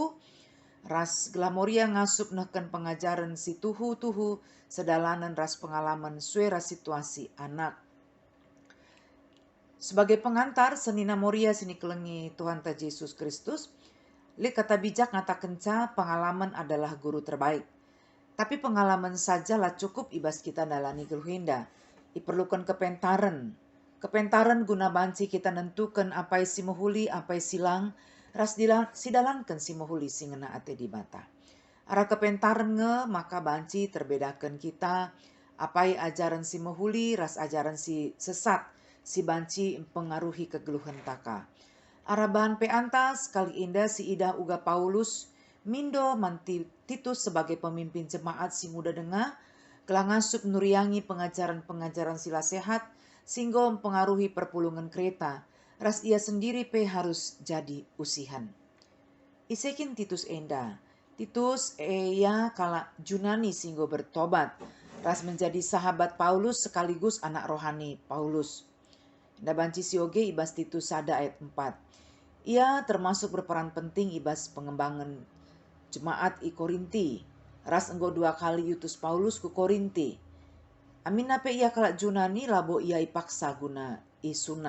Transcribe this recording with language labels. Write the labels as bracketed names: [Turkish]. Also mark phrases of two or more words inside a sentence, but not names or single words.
[Batak Karo] Ras gelah Moria ngasup neken pengajaran si tuhu-tuhu sedalanan ras pengalaman suera situasi anak. Sebagai pengantar senina Moria sini kelengi Tuhan ta Yesus Kristus. Li kata bijak ngata kenca [Indonesian] pengalaman adalah guru terbaik. [Batak Karo] Tapi pengalaman sajalah cukup ibas kita dalani geluhinda. Iperlukan kepentaran. Kepentaran guna banci kita nentukan apa si mohuli, apa silang, ras sidalankan si mohuli singena ate di bata. Arah kepentaran nge maka banci terbedakan kita apa ajaran si mohuli, ras ajaran si sesat, si banci mempengaruhi kegeluhan taka. Arah bahan peantas kali indah si ida uga Paulus mindo manti Titus sebagai pemimpin jemaat si muda dengar, kelah ngasup nuriangi pengajaran-pengajaran sila sehat, singgo mempengaruhi perpulungan kereta, ras ia sendiri pe harus jadi usihan. Isekin Titus enda, Titus ia kala Junani singgo bertobat, ras menjadi sahabat Paulus sekaligus anak rohani Paulus. Nda banci sioge ibas Titus sada ayat 4. Ia [Indonesian] termasuk berperan penting [Batak Karo] ibas pengembangan jemaat i Korinti. Ras enggo 2 kali yutus Paulus ku Korinti. Amin ape ia kalak Junani labo ia ipaksa guna i sunat.